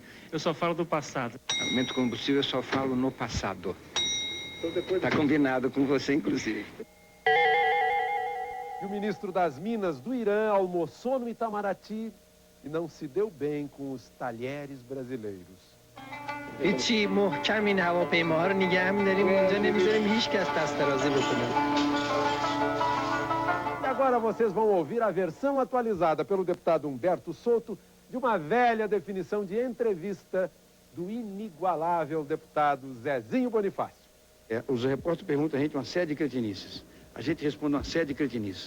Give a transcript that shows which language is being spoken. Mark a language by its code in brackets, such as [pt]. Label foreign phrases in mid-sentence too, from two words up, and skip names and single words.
[pt] Eu só falo do passado. Aumento de combustível, eu só falo no passado. Está combinado com você, inclusive. E o ministro das Minas do Irã almoçou no Itamaraty e não se deu bem com os talheres brasileiros. [fa] هیچی محکم این هواپیماها رو نگه می‌داریم اونجا نمی‌ذاریم هیچ کس دست درازی بکنه. [pt] E agora vocês vão ouvir a versão atualizada pelo deputado Humberto Souto de uma velha definição de entrevista do inigualável deputado Zezinho Bonifácio. Os repórteres perguntam a gente uma série de cretinices. A gente responde uma série de cretinices.